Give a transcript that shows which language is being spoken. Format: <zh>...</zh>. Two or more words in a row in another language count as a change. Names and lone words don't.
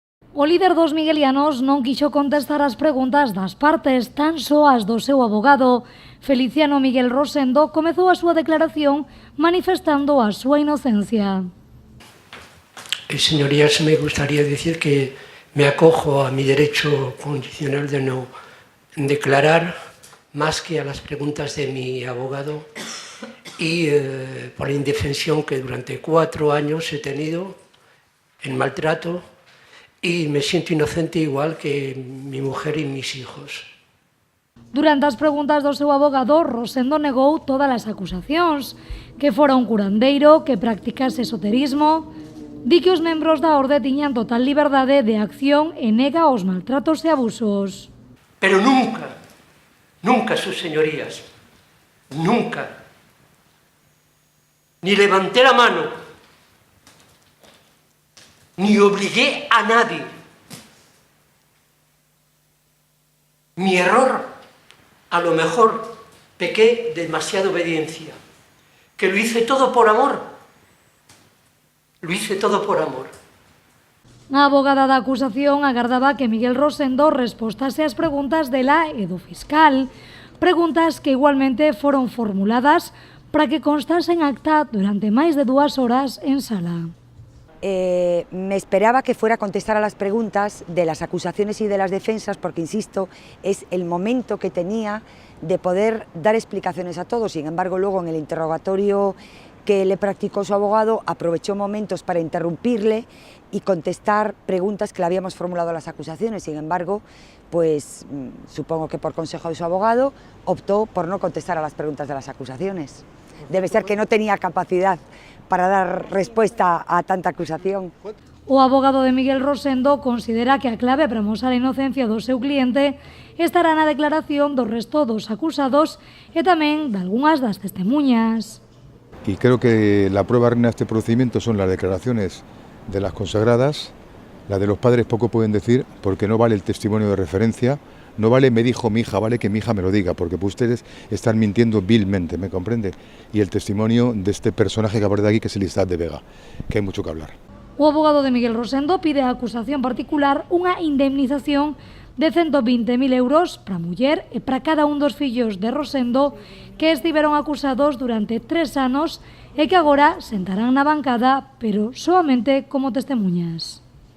<gl>O líder dos miguelianos non quixo contestar as preguntas das partes, tan só as do seu abogado. Feliciano Miguel Rosendo comezou a súa declaración manifestando a súa inocencia.</gl> <es>Señorías, me gustaría decir que me acojo a mi derecho constitucional de no declarar más que a las preguntas de mi abogado y por la indefensión que durante 4 años he tenido, en maltrato, y me siento inocente igual que mi mujer y mis hijos.</es> <gl>Durante as preguntas do seu abogado, Rosendo negou todas as acusacións, que fora un curandeiro, que practicase esoterismo. Di que os membros da orde tiñan total liberdade de acción e nega os maltratos e abusos.</gl> <es>Pero nunca, nunca, sus señorías, nunca, ni levanté la mano, ni obligué a nadie. Mi error, a lo mejor pequé de demasiada obediencia, que lo hice todo por amor. Lo hice todo por amor.</es> <gl>A abogada da acusación agardaba que Miguel Rosendo respostase as preguntas dela e do fiscal, preguntas que igualmente foron formuladas para que constasen acta durante máis de 2 horas en sala.</gl> <es>Me esperaba que fuera a contestar a las preguntas de las acusaciones y de las defensas, porque, insisto, es el momento que tenía de poder dar explicaciones a todos. Sin embargo, luego en el interrogatorio que le practicó su abogado, aprovechó momentos para interrumpirle y contestar preguntas que le habíamos formulado a las acusaciones. Sin embargo, pues supongo que por consejo de su abogado optó por no contestar a las preguntas de las acusaciones. Debe ser que no tenía capacidad para dar respuesta a tanta acusación.</es> <gl>O abogado de Miguel Rosendo considera que a clave para amosar a inocencia do seu cliente estará na declaración do resto dos acusados e tamén de algunhas das testemuñas.</gl> <es>Y creo que la prueba reina de este procedimiento son las declaraciones de las consagradas. La de los padres poco pueden decir porque no vale el testimonio de referencia. No vale me dijo mi hija, vale que mi hija me lo diga, porque ustedes están mintiendo vilmente, ¿me comprende? Y el testimonio de este personaje que aparece aquí, que es Elisab de Vega, que hay mucho que hablar.</es> <gl>O abogado de Miguel Rosendo pide á acusación particular unha indemnización de 120.000 euros para a muller e para cada un dos fillos de Rosendo que estiveron acusados durante 3 anos e que agora sentarán na bancada, pero soamente como testemuñas.</gl>